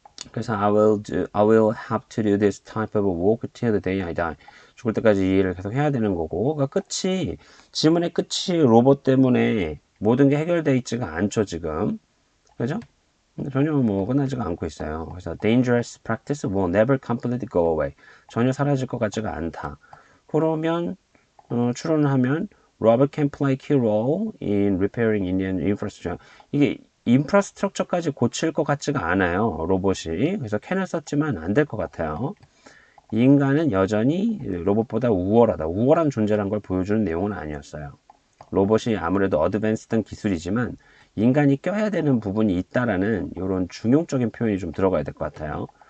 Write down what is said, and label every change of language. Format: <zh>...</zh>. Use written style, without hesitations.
<ko>그래서</ko> <en>I will have to do this type of work till the day I die.</en> <ko>죽을 때까지 이 일을 계속 해야 되는 거고, 그러니까 지문의 끝이 로봇 때문에 모든 게 해결되어 있지가 않죠 지금. 그죠? 전혀 뭐 끝나지가 않고 있어요. 그래서</ko> <en>dangerous practice will never completely go away.</en> <ko>전혀 사라질 것 같지가 않다. 그러면 추론을 하면</ko> <en>Robert can play key role in repairing Indian infrastructure.</en> <ko>이게 인프라스트럭처까지 고칠 것 같지가 않아요. 로봇이. 그래서 can을 썼지만 안 될 것 같아요. 인간은 여전히 로봇보다 우월하다. 우월한 존재란 걸 보여주는 내용은 아니었어요. 로봇이 아무래도 어드밴스된 기술이지만 인간이 껴야 되는 부분이 있다라는 이런 중용적인 표현이 좀 들어가야 될 것 같아요.</ko>